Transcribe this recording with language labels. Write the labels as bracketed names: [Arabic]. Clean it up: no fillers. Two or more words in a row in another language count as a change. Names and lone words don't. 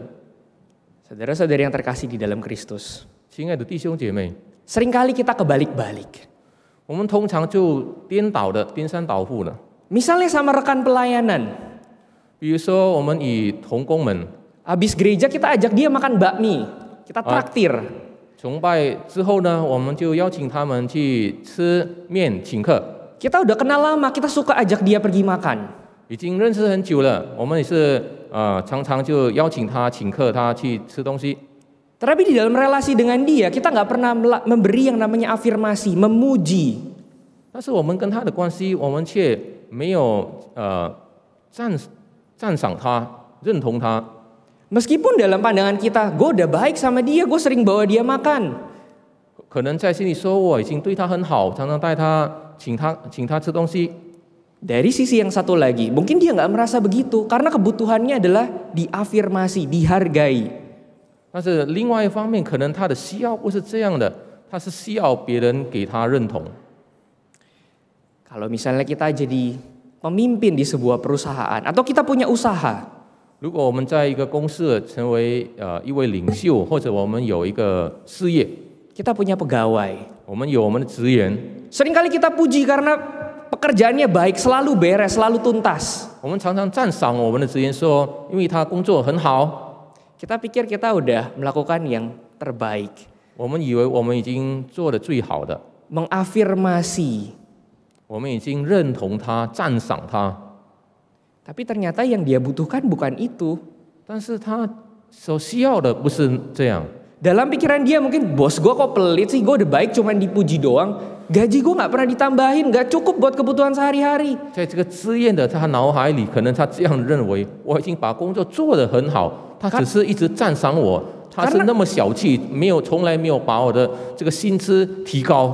[Indonesian] Saudara-saudari yang terkasih di dalam Kristus, [Chinese] 亲爱的弟兄姐妹， [Indonesian] seringkali kita kebalik-balik. [Chinese] 我们通常就颠三倒四了。 [Indonesian] Misalnya sama rekan pelayanan, [Chinese] 比如说，我们以同工们 [Indonesian] habis gereja kita ajak dia makan bakmi, kita traktir. [Chinese] 崇拜之后呢，我们就邀请他们去吃面请客。 [Indonesian] Kita udah kenal lama, kita suka ajak dia pergi makan. [Chinese] 已经认识很久了，我们也是常常就邀请他请客，他去吃东西。 [Indonesian] Tetapi di dalam relasi dengan dia, kita nggak pernah memberi yang namanya afirmasi, memuji. [Chinese] 但是我们跟他的关系，我们却没有赞赏他、认同他。 [Indonesian] Meskipun dalam pandangan kita, gue udah baik sama dia, gue sering bawa dia makan. [Chinese] 可能在心里说我已经对他很好，常常带他请他吃东西。 [Indonesian] Dari sisi yang satu lagi, mungkin dia nggak merasa begitu karena kebutuhannya adalah diafirmasi, dihargai. [Chinese] 但是另外一方面，可能他的需要不是这样的，他是需要别人给他认同。 [Indonesian] Kalau misalnya kita jadi pemimpin di sebuah perusahaan atau kita punya usaha, [Chinese] 如果我们在一个公司成为一位领袖，或者我们有一个事业， [Indonesian] kita punya pegawai. [Chinese] 我们有我们的职员， [Indonesian] Seringkali kita puji karena pekerjaannya baik, selalu beres, selalu tuntas. [Chinese] 我们常常赞赏我们的职员说，因为他工作很好。 [Indonesian] Kita pikir kita udah melakukan yang terbaik. [Chinese] 我们以为我们已经做的最好的， [Indonesian] Mengafirmasi. [Chinese] 我们已经认同他、赞赏他， [Indonesian] Tapi ternyata yang dia butuhkan bukan itu. [Chinese] 但是他所需要的不是这样。 [Indonesian] Dalam pikiran dia mungkin, bos gue kok pelit sih, gue udah baik cuman dipuji doang. Gaji gue gak pernah ditambahin, gak cukup buat kebutuhan sehari-hari. [Chinese] 在这个自愿的他脑海里，可能他这样认为，我已经把工作做得很好，他只是一直赞赏我， 他是那么小气，从来没有把我的这个薪资提高。